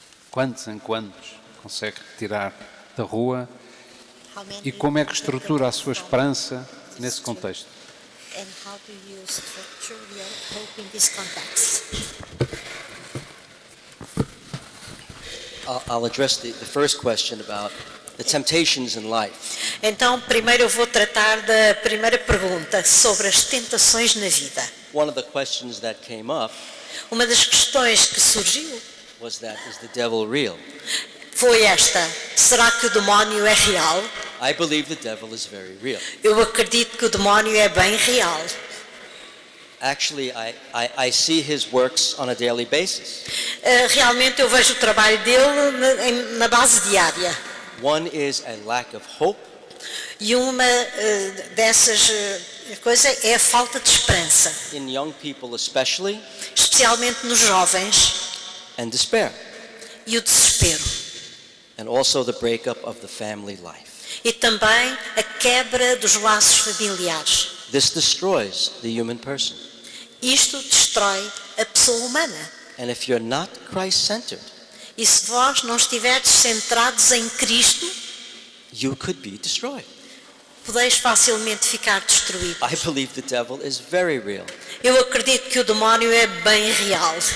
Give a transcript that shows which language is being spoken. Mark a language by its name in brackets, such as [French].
[Portuguese] Quantos em quantos consegue retirar da rua? E como é que estrutura a sua esperança nesse contexto? [English] And how do you structure your hope in this context? I'll address the first question about the temptations in life. [Portuguese] Então, primeiro eu vou tratar da primeira pergunta sobre as tentações na vida. [English] One of the questions that came up [Portuguese] Uma das questões que surgiu [English] was that, is the devil real? [Portuguese] foi esta: será que o demónio é real? [English] I believe the devil is very real. [Portuguese] Eu acredito que o demónio é bem real. [English] Actually, I see his works on a daily basis. [Portuguese] Realmente eu vejo o trabalho dele na base diária. [English] One is a lack of hope. [Portuguese] E uma dessas coisas é a falta de esperança. [English] In young people especially. [Portuguese] Especialmente nos jovens. [English] And despair. [Portuguese] E o desespero. [English] And also the breakup of the family life. [Portuguese] E também a quebra dos laços familiares. [English] This destroys the human person. [Portuguese] Isto destrói a pessoa humana. [English] And if you're not Christ-centered, [Portuguese] e se vós não estiverdes centrados em Cristo, [English] you could be destroyed. [Portuguese] podeis facilmente ficar destruídos. [English] I believe the devil is very real. [Portuguese] Eu acredito que o demónio é bem real.